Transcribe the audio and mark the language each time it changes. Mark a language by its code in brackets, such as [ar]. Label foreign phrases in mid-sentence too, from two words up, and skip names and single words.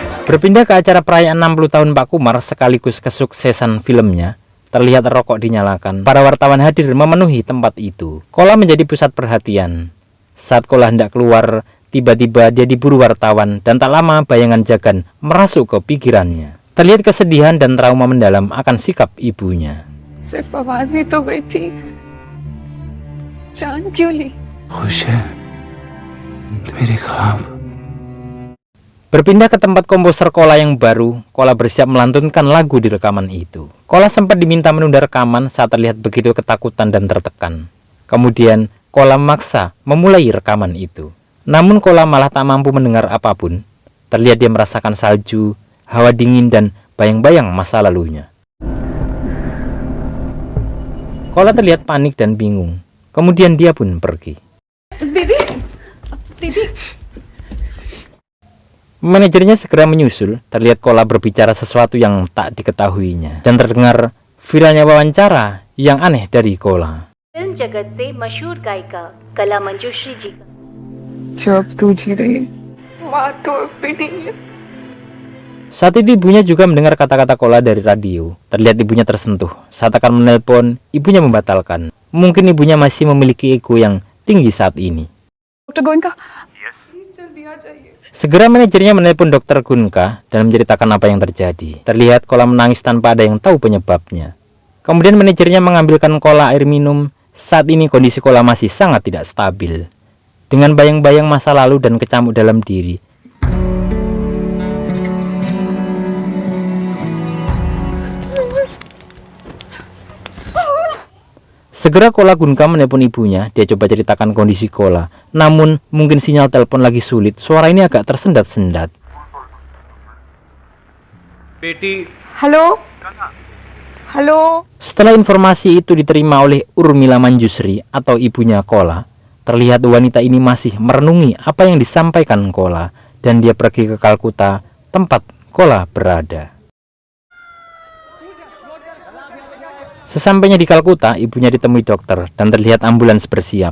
[id] Berpindah ke acara perayaan 60 tahun Pak Kumar sekaligus kesuksesan filmnya, terlihat rokok dinyalakan. Para wartawan hadir memenuhi tempat itu. Kola menjadi pusat perhatian. Saat Kola hendak keluar, tiba-tiba dia diburu wartawan dan tak lama bayangan Jagan merasuk ke pikirannya. Terlihat kesedihan dan trauma mendalam akan sikap ibunya. [hi] सिर्फ आवाज ही तो गई थी, जान क्यों ली? खुश है मेरे ख्वाब। [id] Berpindah ke tempat komposer Kola yang baru, Kola bersiap melantunkan lagu di rekaman itu. Kola sempat diminta menunda rekaman saat terlihat begitu ketakutan dan tertekan. Kemudian, Kola memaksa memulai rekaman itu. Namun Kola malah tak mampu mendengar apapun. Terlihat dia merasakan salju, hawa dingin, dan bayang-bayang masa lalunya. Kola terlihat panik dan bingung. Kemudian dia pun pergi. Manajernya segera menyusul. Terlihat Kola berbicara sesuatu yang tak diketahuinya. Dan terdengar viralnya wawancara yang aneh dari Kola. [hi] फिल्म जगत से मशहूर गायिका कला मंजूश्री जी का जो अब तू जी रही है, माँ तो अब भी नहीं है। [id] Saat itu ibunya juga mendengar kata-kata Kola dari radio. Terlihat ibunya tersentuh. Saat akan menelpon, ibunya membatalkan. Mungkin ibunya masih memiliki ego yang tinggi saat ini. [hi] डॉक्टर गोयनका, प्लीज जल्दी आ जाइए। [id] Segera manajernya menelpon Dokter Gunka dan menceritakan apa yang terjadi. Terlihat Kola menangis tanpa ada yang tahu penyebabnya. Kemudian manajernya mengambilkan Kola air minum. Saat ini kondisi Kola masih sangat tidak stabil. Dengan bayang-bayang masa lalu dan kecamuk dalam diri. Segera Kola Gunka menelpon ibunya. Dia coba ceritakan kondisi Kola. Namun mungkin sinyal telepon lagi sulit. Suara ini agak tersendat-sendat. [hi] बेटी हेलो हेलो [id] Setelah informasi itu diterima oleh Urmila Manjusri atau ibunya Kola, terlihat wanita ini masih merenungi apa yang disampaikan Kola dan dia pergi ke Kalkuta, tempat Kola berada. Sesampainya di Kalkuta, ibunya ditemui dokter dan terlihat ambulans bersiap.